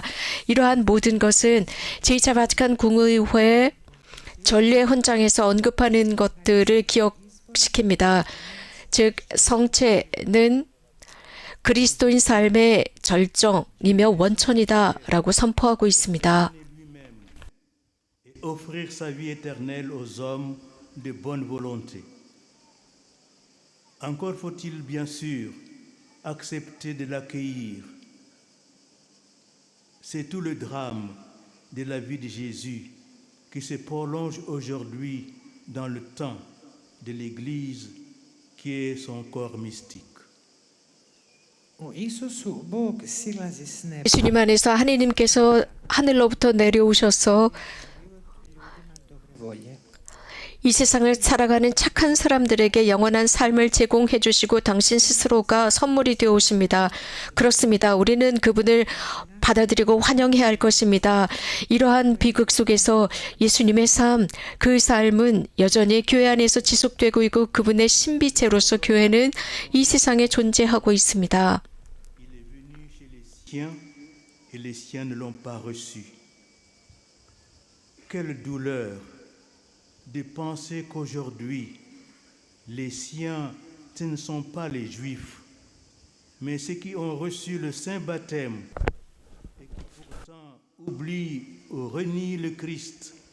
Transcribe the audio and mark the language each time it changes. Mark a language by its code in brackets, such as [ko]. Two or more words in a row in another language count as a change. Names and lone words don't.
[ko] 이러한 모든 것은 제2차 바티칸 공의회 전례 헌장에서 언급하는 것들을 기억시킵니다. 즉 성체는 그리스도인 삶의 절정이며 원천이다라고 선포하고 있습니다. [fr] Offrir sa vie éternelle aux hommes de bonne volonté. Encore faut-il bien sûr accepter de l'accueillir. C'est tout le drame de la vie de Jésus qui se prolonge aujourd'hui dans le temps de l'Église qui est son corps mystique. [hr] U Isusu Bog silazi s neba. [ko] 예수님 안에서 하느님께서 하늘로부터 내려오셔서 [hr] Volje. [ko] 이 세상을 살아가는 착한 사람들에게 영원한 삶을 제공해 주시고 당신 스스로가 선물이 되어 오십니다. 그렇습니다. 우리는 그분을 받아들이고 환영해야 할 것입니다. 이러한 비극 속에서 예수님의 삶, 그 삶은 여전히 교회 안에서 지속되고 있고 그분의 신비체로서 교회는 이 세상에 존재하고 있습니다. [fr] Il est venu chez les siens et les siens ne l'ont pas reçu. Quelle douleur de penser qu'aujourd'hui, les siens, ce ne sont pas les Juifs, mais ceux qui ont reçu le saint baptême et qui pourtant oublient ou renient le Christ.